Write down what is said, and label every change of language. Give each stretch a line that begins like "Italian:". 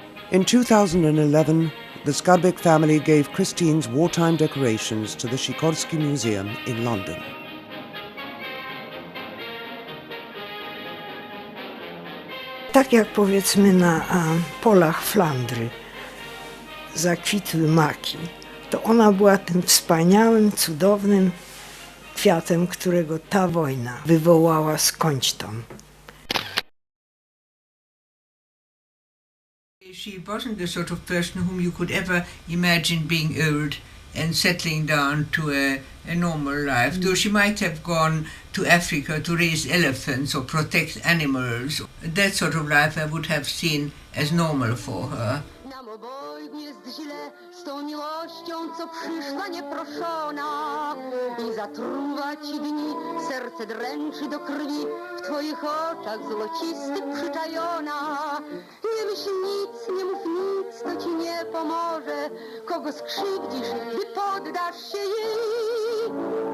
English: In 2011, the Skarbek family gave Christine's wartime decorations to the Sikorski Museum in London.
Polish: Tak jak powiedzmy na polach Flandry zakwitły maki, to ona była tym wspaniałym, cudownym kwiatem, którego ta wojna wywołała skądś-tam.
English: She wasn't the sort of person whom you could ever imagine being old and settling down to a normal life, though she might have gone to Africa to raise elephants or protect animals. That sort of life I would have seen as normal for her.
Polish: Nam obojgu jest źle z tą miłością, co przyszła nieproszona i zatruwa ci dni, serce dręczy do krwi, w twoich oczach złocistych przyczajona. Nie myśl nic, nie mów nic, to ci nie pomoże, kogo skrzywdzisz, gdy poddasz się jej.